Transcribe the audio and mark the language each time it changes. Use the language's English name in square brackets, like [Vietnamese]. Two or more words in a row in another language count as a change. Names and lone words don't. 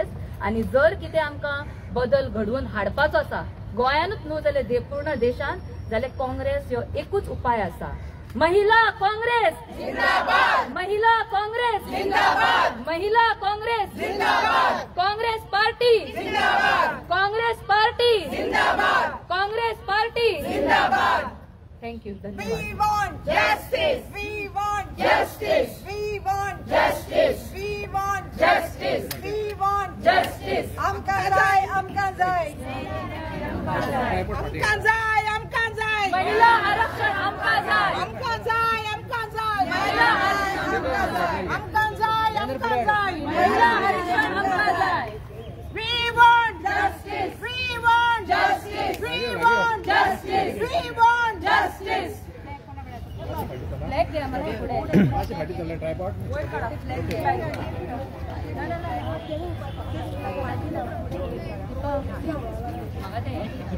[Konkani] आणि जर कितें आमकां बदल घडवून हाडपाचो आसा गोंयानूच न्हू जाल्यार पूर्ण देशांत, जाल्यार काँग्रेस ह्यो एकूच उपाय आसा. महिला काँग्रेस जिंदाबाद, महिला काँग्रेस जिंदाबाद, महिला काँग्रेस जिंदाबाद, काँग्रेस पार्टी जिंदाबाद, काँग्रेस पार्टी जिंदाबाद, काँग्रेस पार्टी जिंदाबाद. थँक्यू, धन्यवाद. [English] We want justice. We want justice. We want justice. We want justice. We want justice. [Konkani] आमकां जाय, आमकां जाय, आमकां जाय, आमकां जाय महिला आरक्षण, आमकां जाय, आमकां जाय, आमकां जाय महिला आरक्षण, आमकां जाय, आमकां जाय महिला आरक्षण, आमकां जाय. [English] We want justice. We want justice. We want justice. We want justice. [Marathi] फ्लॅग घ्या मला पुढे. माझी फाटी चालला ट्रायपॉड. [Konkani] म्हाका ते